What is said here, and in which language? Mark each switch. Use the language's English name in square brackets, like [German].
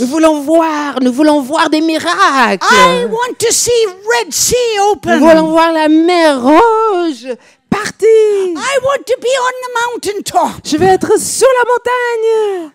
[French] Nous voulons voir des miracles. [English] I want to see Red Sea [French] Nous [English] open. [French] voulons voir la mer rouge partir. [English] I want to be on the mountaintop. [French] Je vais être sur la montagne.